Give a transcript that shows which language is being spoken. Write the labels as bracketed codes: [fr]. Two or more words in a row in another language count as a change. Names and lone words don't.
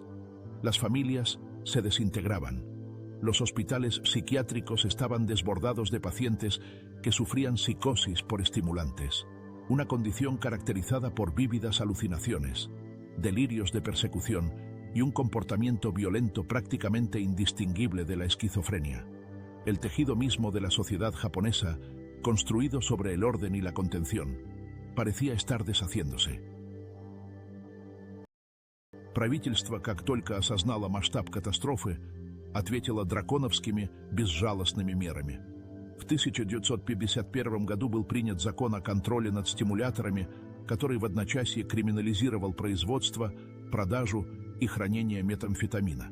[es] Las familias se desintegraban. Los hospitales psiquiátricos estaban desbordados de pacientes que sufrían psicosis por estimulantes, una condición caracterizada por vívidas alucinaciones, delirios de persecución y un comportamiento violento prácticamente indistinguible de la esquizofrenia. El tejido mismo de la sociedad japonesa, construido sobre el orden y la contención, parecía estar deshaciéndose. [ru] Правительство, как только осознало масштаб катастрофы, ответило драконовскими, безжалостными мерами. В 1951 году был принят закон о контроле над стимуляторами, который в одночасье криминализировал производство, продажу и хранение метамфетамина.